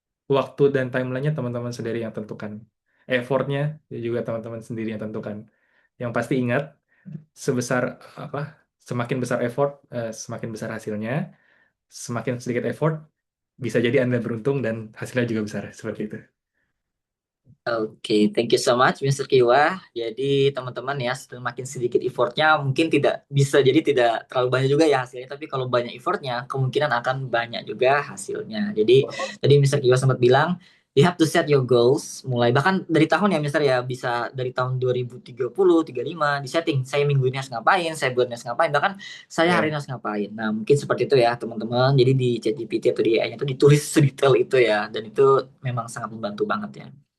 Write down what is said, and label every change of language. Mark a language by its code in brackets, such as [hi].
[id] waktu dan timelinenya teman-teman sendiri yang tentukan effortnya ya juga teman-teman sendiri yang tentukan yang pasti ingat sebesar apa semakin besar effort semakin besar hasilnya semakin sedikit effort bisa jadi Anda beruntung dan hasilnya juga besar seperti itu. [en] Oke, thank you so much, Mr. Kiwa. [id] Jadi teman-teman ya, semakin sedikit effortnya mungkin tidak bisa jadi tidak terlalu banyak juga ya hasilnya. Tapi kalau banyak effortnya, kemungkinan akan banyak juga hasilnya. Jadi tadi Mr. [en] Kiwa [id] sempat bilang, [en] you have to set your goals. [id] Mulai bahkan dari tahun ya, Mr. ya, bisa dari tahun 2030, 35 di setting. Saya minggu ini harus ngapain, saya bulan ini harus ngapain, bahkan saya hari ini harus ngapain. Nah, mungkin seperti itu ya teman-teman. Jadi di ChatGPT atau di AI-nya itu ditulis sedetail itu ya, dan itu memang sangat membantu banget ya.